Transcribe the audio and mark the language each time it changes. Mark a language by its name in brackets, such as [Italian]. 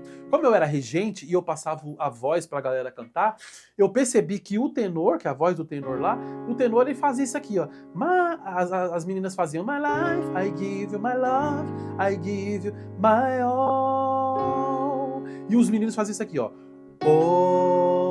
[Portuguese] Como eu era regente e eu passava a voz para a galera cantar, eu percebi que o tenor, que é a voz do tenor lá, o tenor ele fazia isso aqui, ó. As meninas faziam [English] My life, I give you my love, I give you my all. [Portuguese] E os meninos faziam isso aqui, ó. Oh.